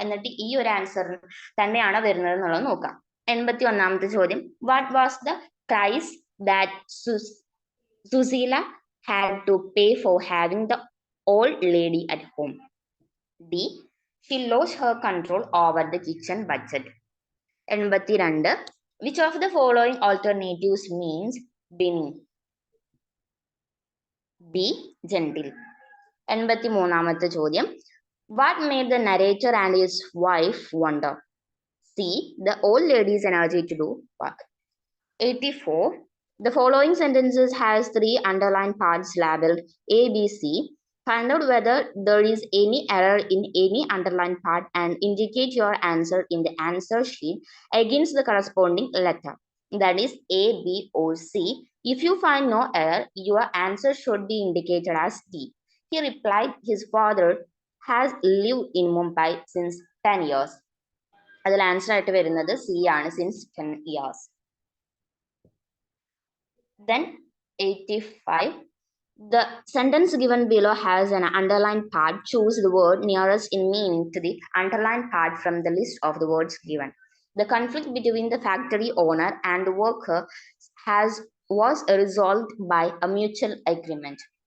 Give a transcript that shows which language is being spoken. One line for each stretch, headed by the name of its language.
Malayalam: എന്നിട്ട് ഈ ഒരു ആൻസർ തന്നെയാണോ വരുന്നത് എന്നുള്ളത് നോക്കാം. 81ാമത്തെ ചോദ്യം,
English: What was the price that Sushila had to pay for having the old lady at home? D she lost her control over the kitchen budget. 82 which of the following alternatives means Bini? B gentle.
Malayalam: 83ാമത്തെ ചോദ്യം,
English: what made the narrator and his wife wonder? C the old lady's energy to do work. 84 the following sentences has 3 underlined parts labeled A, B, C. Find out whether there is any error in any underlined part and indicate your answer in the answer sheet against the corresponding letter. That is A, B, or C. If you find no error, your answer should be indicated as D. He replied his father has lived in Mumbai since 10 years.
Malayalam: അതിൽ answer ആയിട്ട് വരുന്നത് C ആണ്,
English: since 10 years. Then 85 the sentence given below has an underlined part. Choose the word nearest in meaning to the underlined part from the list of the words given. The conflict between the factory owner and the worker was resolved by a mutual agreement.